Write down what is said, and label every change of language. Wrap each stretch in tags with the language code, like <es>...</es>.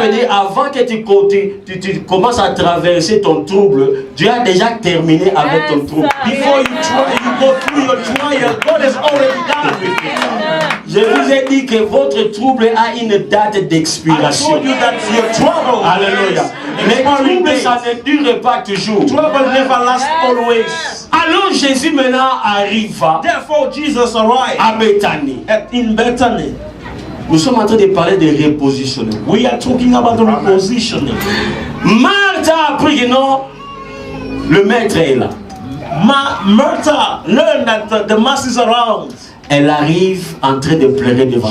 <fr>veut dire avant que tu commences à traverser ton trouble, Dieu a déjà terminé avec ton trouble.</fr> <en>Before you go through your trial, God has already done with it.</en> <fr>Je vous ai dit que votre trouble a une date</fr> <en>I</en> <fr>d'expiration.</fr> <en>told you that your trouble,</en> <fr>Alléluia. Les troubles, ça ne dure pas toujours.</fr> <en>trouble never lasts always.</en> <fr>Alors Jésus maintenant arriva</fr> <en>Therefore, Jesus arrived</en> <fr>à Bethanie.</fr> <en>in Bethany.</en> <fr>Nous sommes en train de parler de repositionnement.</fr> <en>We are talking about the repositioning.</en> <fr>Marthe a appris que non, le maître est là.</fr> <en>Martha learned that the mass is around.</en> <fr>Elle arrive en train de pleurer devant</fr>